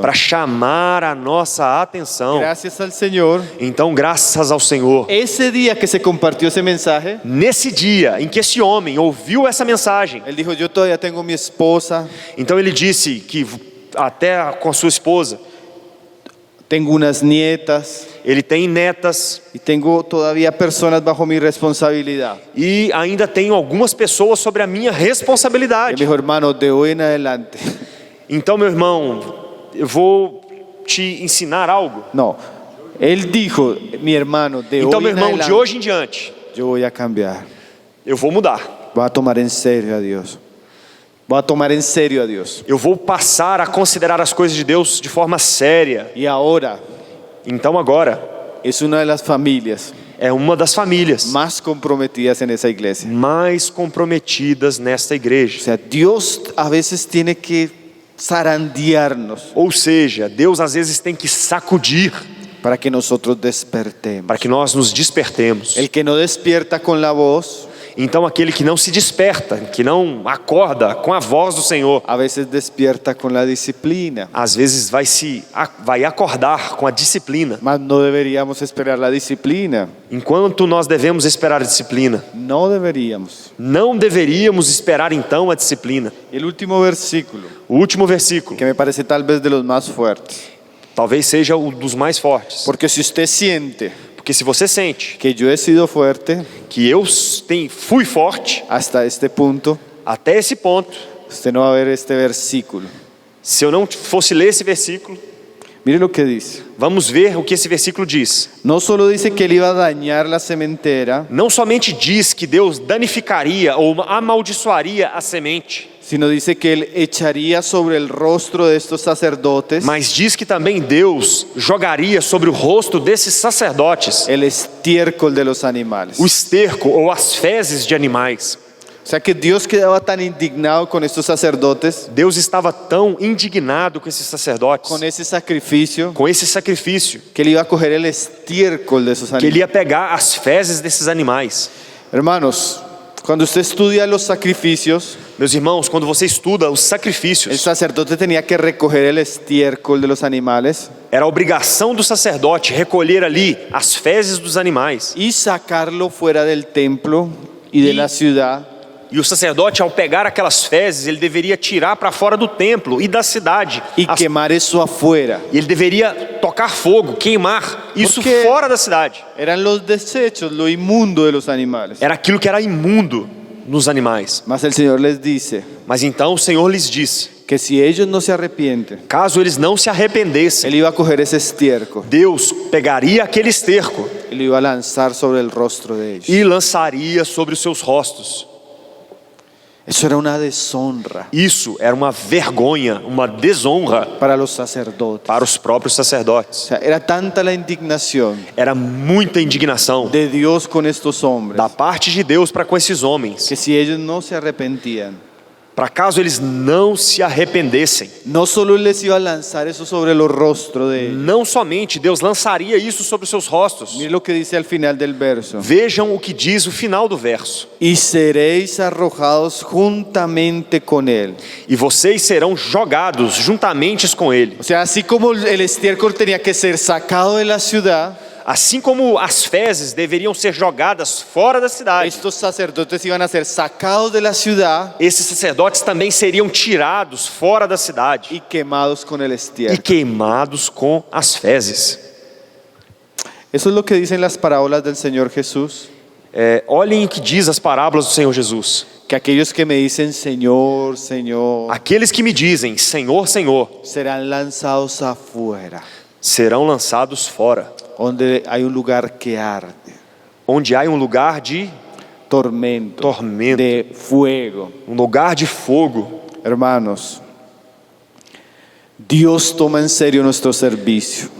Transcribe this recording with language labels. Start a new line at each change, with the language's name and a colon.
Portuguese: para chamar a nossa atenção.
Spanish: Gracias al Señor.
Portuguese: Então, graças ao Senhor,
Spanish: Ese día que se compartió ese mensaje,
Portuguese: nesse dia em que esse homem ouviu essa mensagem,
Spanish: él dijo, yo todavía tengo mi esposa,
Portuguese: então ele disse que até com a sua esposa,
Spanish: tengo unas nietas
Portuguese: ele tem netas
Spanish: y tengo todavía personas bajo mi responsabilidad.
Portuguese: e ainda tem algumas pessoas sobre a minha
Spanish: Él
Portuguese: responsabilidade.
Spanish: dijo, hermano, de hoy en adelante.
Portuguese: Então, meu irmão, eu vou te ensinar algo.
Spanish: No, él dijo, mi hermano, de
Portuguese: Então,
Spanish: hoy en
Portuguese: irmão, de
Spanish: adelante
Portuguese: hoje em diante,
Spanish: yo voy a cambiar.
Portuguese: eu vou mudar.
Spanish: Voy a tomar en serio a Dios. Voy a tomar en serio a Dios.
Portuguese: Eu vou passar a considerar as coisas de Deus de forma séria.
Spanish: Y ahora
Portuguese: Então, agora,
Spanish: es una de las familias
Portuguese: é uma das famílias
Spanish: más comprometidas en esa iglesia.
Portuguese: mais comprometidas nesta
Spanish: O
Portuguese: igreja.
Spanish: sea, Dios a veces tiene que zarandearnos
Portuguese: Ou seja, Deus às vezes tem que sacudir
Spanish: para que nosotros despertemos.
Portuguese: para que nós nos despertemos.
Spanish: El que no despierta con la voz,
Portuguese: Então, aquele que não se desperta, que não acorda com a voz do Senhor,
Spanish: a veces despierta con la disciplina.
Portuguese: às vezes vai acordar com a disciplina.
Spanish: Mas no deberíamos esperar la disciplina.
Portuguese: Enquanto nós devemos esperar a disciplina,
Spanish: No deberíamos.
Portuguese: não deveríamos esperar então a disciplina.
Spanish: El último versículo,
Portuguese: O último versículo,
Spanish: que me parece tal vez de los más fuertes.
Portuguese: talvez seja o dos mais fortes.
Spanish: Porque si usted siente
Portuguese: Porque se você sente
Spanish: que yo he sido fuerte
Portuguese: que eu fui forte
Spanish: hasta este punto,
Portuguese: até esse ponto,
Spanish: usted no va a ver este versículo.
Portuguese: se eu não fosse ler esse versículo,
Spanish: Mire lo que dice.
Portuguese: vamos ver o que esse versículo diz.
Spanish: No solo dice que él iba a dañar la sementera,
Portuguese: Não somente diz que Deus danificaria ou amaldiçoaria a semente,
Spanish: sino dice que él echaría sobre el rostro de estos sacerdotes
Portuguese: mas diz que também Deus jogaria sobre o rosto desses sacerdotes
Spanish: el estiércol de los animales.
Portuguese: o esterco ou as fezes de animais.
Spanish: O sea que Dios quedaba tan indignado con estos sacerdotes,
Portuguese: Deus estava tão indignado com esses sacerdotes,
Spanish: con ese sacrificio,
Portuguese: com esse sacrifício,
Spanish: que él iba a coger el estiércol de esos
Portuguese: que ele
Spanish: animales.
Portuguese: ia pegar as fezes desses animais.
Spanish: Hermanos, cuando usted estudia los sacrificios,
Portuguese: Meus irmãos, quando você estuda os
Spanish: el
Portuguese: sacrifícios,
Spanish: sacerdote tenía que recoger el estiércol de los animales
Portuguese: era obrigação do sacerdote recolher ali as fezes dos animais.
Spanish: y sacarlo fuera del templo y de la ciudad.
Portuguese: E o sacerdote, ao pegar aquelas fezes, ele deveria tirar para fora do templo e da cidade.
Spanish: Y quemar eso afuera.
Portuguese: E ele deveria tocar fogo, queimar isso
Spanish: Porque-
Portuguese: fora da cidade.
Spanish: Eran los desechos, lo inmundo de los animales.
Portuguese: Era aquilo que era imundo nos animais.
Spanish: Mas el Señor les dice
Portuguese: Mas então o Senhor lhes disse,
Spanish: que si ellos no se arrepienten,
Portuguese: caso eles não se arrependessem,
Spanish: Él iba a coger ese estiércol
Portuguese: Deus pegaria aquele esterco
Spanish: y lo iba a lanzar sobre el rostro de ellos.
Portuguese: e lançaria sobre os seus rostos.
Spanish: Eso era una deshonra
Portuguese: Isso era uma vergonha, uma desonra
Spanish: para los sacerdotes.
Portuguese: para os próprios
Spanish: O
Portuguese: sacerdotes.
Spanish: sea, era tanta la indignación
Portuguese: Era muita indignação
Spanish: de Dios con estos hombres
Portuguese: da parte de Deus para com esses homens,
Spanish: que si ellos no se arrepentían,
Portuguese: para caso eles não se arrependessem.
Spanish: no solo les iba a lanzar eso sobre los rostros de ellos.
Portuguese: Não somente Deus lançaria isso sobre os seus rostos.
Spanish: Mire lo que dice al final del verso.
Portuguese: Vejam o que diz o final do verso.
Spanish: Y seréis arrojados juntamente con él.
Portuguese: E vocês serão jogados juntamente com ele.
Spanish: O sea, así como el estiércol tenía que ser sacado de la ciudad,
Portuguese: Assim como as fezes deveriam ser jogadas fora da cidade,
Spanish: estos sacerdotes iban a ser sacados de la ciudad
Portuguese: esses sacerdotes também seriam tirados fora da cidade
Spanish: y quemados con el
Portuguese: e
Spanish: estiércol.
Portuguese: queimados com as fezes.
Spanish: Eso es lo que dicen las parábolas del Señor Jesús.
Portuguese: Olhem o que diz as parábolas do Senhor Jesus.
Spanish: Que aquellos que me dicen Señor, Señor,
Portuguese: Aqueles que me dizem Senhor, Senhor,
Spanish: serán lanzados afuera,
Portuguese: serão lançados fora,
Spanish: donde hay un lugar que arde,
Portuguese: onde há um lugar de
Spanish: tormento, de fuego.
Portuguese: um lugar de fogo.
Spanish: Hermanos, Dios toma en serio nuestro servicio.